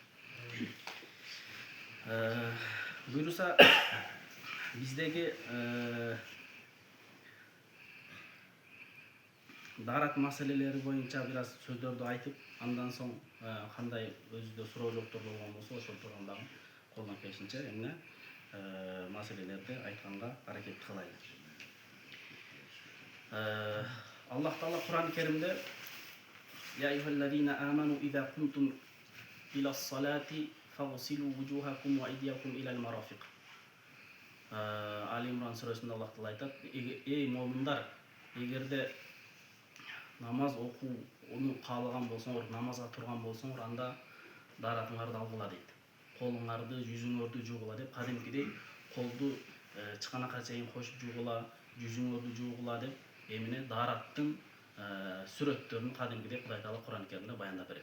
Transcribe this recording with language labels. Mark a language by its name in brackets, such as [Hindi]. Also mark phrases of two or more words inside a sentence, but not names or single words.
[Kyrgyz] Буюрса биздеги дарат маселелери боюнча бир аз сөздөрдү айтып, андан соң кандай өзүбүздө суроо жооптор болгон болсо ошол тууралуу дагы колдон келишинче эмне маселелерди айтканга аракет кылайлы. Аллах Таала Кур'ан-ы Керимде [Arabic] يا أيها الذين آمنوا إذا قمتم إلى الصلاة فاغسلوا وجوهكم وأيديكم إلى المرافق. [Kyrgyz] Ali Imran surасында Аллах Таала айтат: "Эй момундар, эгерде намаз окууну каалаган болсоңор, намазга турган болсоңор, анда даратыңарды алгыла" дейт. Колуңарды, жүзүңөрдү жуугула деп, кадимкидей колду чыканакка чейин кошуп жуугула, жүзүңөрдү жуугула деп эмне дараттын сүрөттөрүн кадимкидей Кудай Таала Кур'ан-ы Керимде баяндап берет.